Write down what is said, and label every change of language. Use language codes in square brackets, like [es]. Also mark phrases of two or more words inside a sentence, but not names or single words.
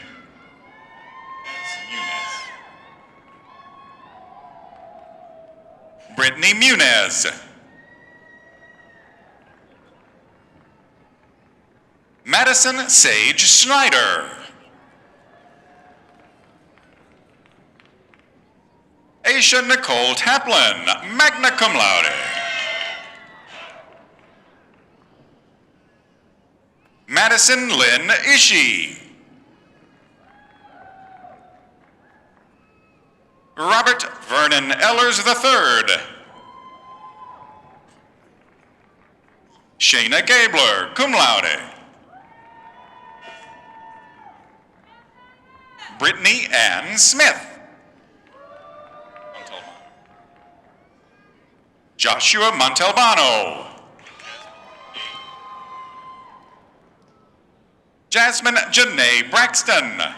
[en] Brittany Munez. Madison Sage Snyder. Aisha Nicole Taplin, [la] magna cum laude. [en] Madison Lynn Ishii. Robert Vernon Ellers III. Shayna Gabler, [la] cum laude. [en] Brittany Ann Smith. Joshua Montalbano. Jasmine Janae Braxton.